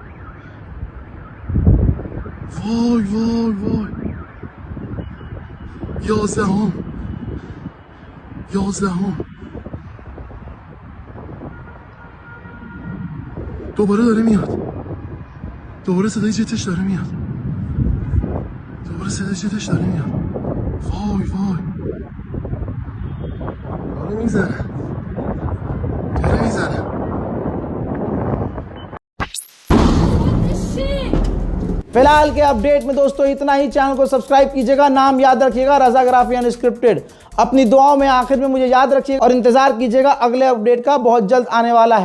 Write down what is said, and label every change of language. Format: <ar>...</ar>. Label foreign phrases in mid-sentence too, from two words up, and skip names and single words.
<fa>وای وای وای 11ام دوباره داره میاد. دوباره صدای جتش داره میاد. وای وای داره میزنه.</fa> <hi>फिलहाल के अपडेट में दोस्तों इतना ही। चैनल को सब्सक्राइब कीजिएगा, नाम याद रखिएगा रजा ग्राफी अनस्क्रिप्टेड। अपनी दुआओं में आखिर में मुझे याद रखिएगा और इंतजार कीजिएगा अगले अपडेट का, बहुत जल्द आने वाला है।</hi>